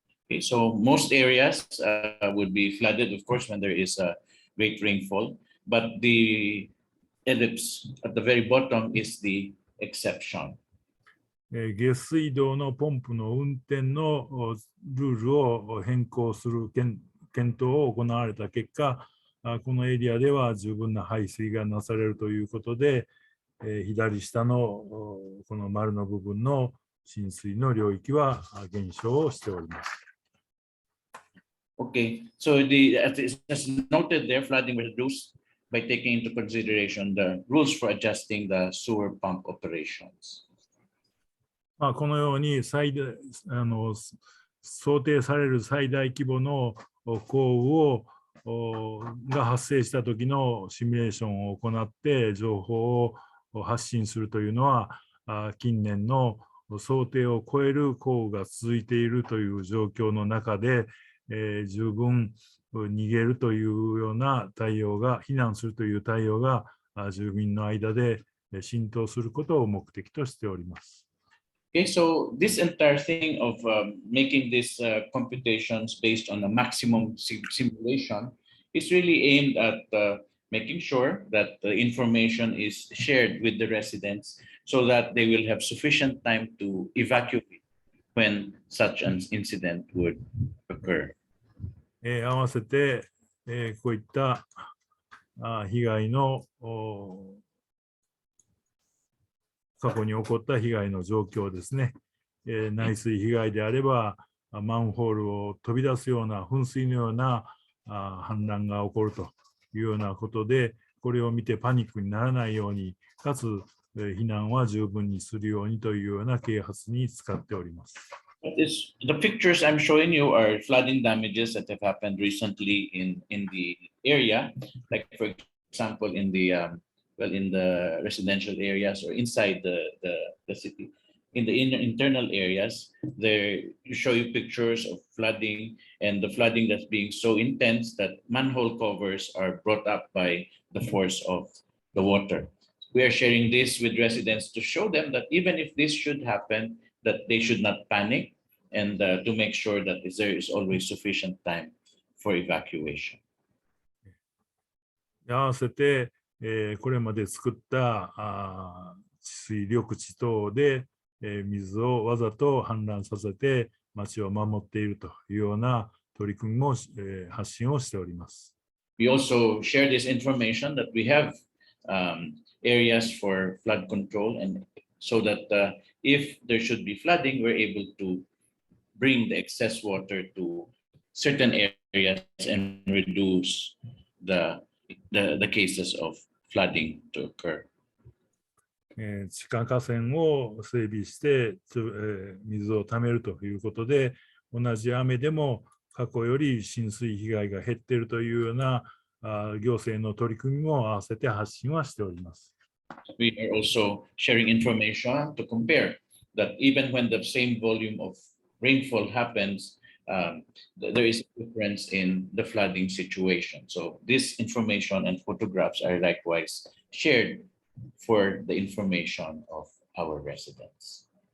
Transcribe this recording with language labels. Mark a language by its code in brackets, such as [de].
[en] Okay, so most areas would be flooded, of course, when there is a great rainfall, but the ellipse at the very bottom is the exception. [ja] 下水道のポンプの運転のルールを変更する検討を行われた結果、このエリアでは十分な排水がなされるということで、左下のこの丸の部分の浸水の領域は減少をしております。 [en] Okay, so as noted there, flooding was reduced by taking into consideration the rules for adjusting the sewer pump operations. [ja] このように想定される最大規模の降雨が発生した時のシミュレーションを行って情報を発信するというのは、近年の想定を超える降雨が続いているという状況の中で、十分逃げるというような対応が、避難するという対応が住民の間で浸透することを目的としております。 [en] Okay, so this entire thing of making these computations based on a maximum simulation is really aimed at making sure that the information is shared with the residents so that they will have sufficient time to evacuate when such an incident would occur. [ja] 合わせて、こういった被害の過去に起こった被害の状況ですね。内水被害であれば、マンホールを飛び出すような噴水のような氾濫が起こるというようなことで、これを見てパニックにならないように、かつ避難は十分にするようにというような啓発に使っております。 [en] The pictures I'm showing you are flooding damages that have happened recently in the area, like for example in the residential areas or inside the city. In the internal areas, there show you pictures of flooding and the flooding that's being so intense that manhole covers are brought up by the force of the water. We are sharing this with residents to show them that even if this should happen, that they should not panic and to make sure that there is always sufficient time for evacuation. [ja] 合わせて、これまで作った治水緑地等で、水をわざと氾濫させて町を守っているというような取り組みも、発信をしております。 [en] We also share this information that we have areas for flood control, and so that if there should be flooding, we're able to bring the excess water to certain areas and reduce the cases of flooding to occur. [ja] 地下河川を整備して、水をためるということで、同じ雨でも過去より浸水被害が減っているというような行政の取り組みも合わせて発信はしております。 [en] We are also sharing information to compare that even when the same volume of rainfall happens, there is a difference in the flooding situation. So this information and photographs are likewise shared for the information of our residents.